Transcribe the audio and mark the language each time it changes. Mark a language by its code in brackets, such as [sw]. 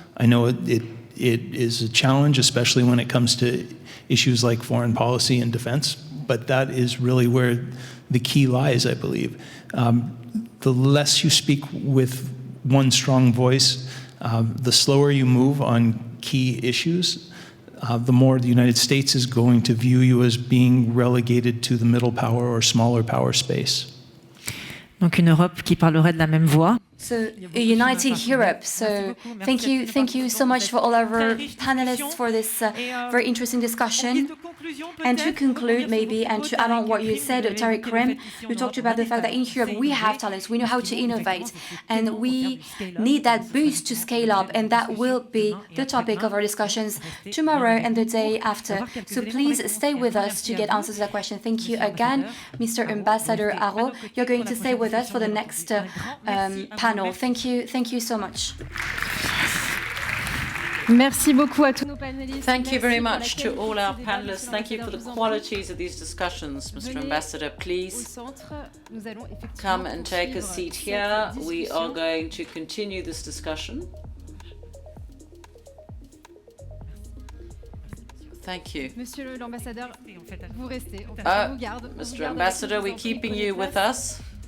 [en] I know it is a challenge, especially when it comes to issues like foreign policy and defense, but that is really where the key lies, I believe. The less you speak with one strong voice, the slower you move on key issues, the more the United States is going to view you as being relegated to the middle power or smaller power space. [fr] Donc une Europe qui parlerait de la même voix. [en] So a united Europe. So thank you so much for all our panelists for this very interesting discussion. And to conclude, maybe, and to add on what you said, Tariq Karim, you talked about the fact that in Europe we have talents, we know how to innovate, and we need that boost to scale up, and that will be the topic of our discussions tomorrow and the day after. So please stay with us to get answers to that question. Thank you again, Mr. Ambassador Haro. You're going to stay with us for the next panel. Thank you so much. [fr] Merci beaucoup à tous nos panélistes. [en] Thank you very much to all our panelists. Thank you for the qualities of these discussions. Mr. Ambassador, please come and take a seat here. We are going to continue this discussion. Thank you. [fr] Monsieur l'ambassadeur, vous restez. [en] Mr. Ambassador, we're keeping you with us.